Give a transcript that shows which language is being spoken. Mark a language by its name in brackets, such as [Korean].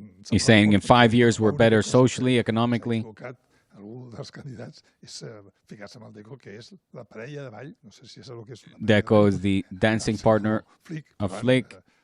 [English] He's saying in 5 years we're better socially, economically. [Catalan] Algú dels candidats és ficar-se amb el Deco, que és la parella de ball, no sé si és el que és... [English] Deco is the dancing partner of Flick.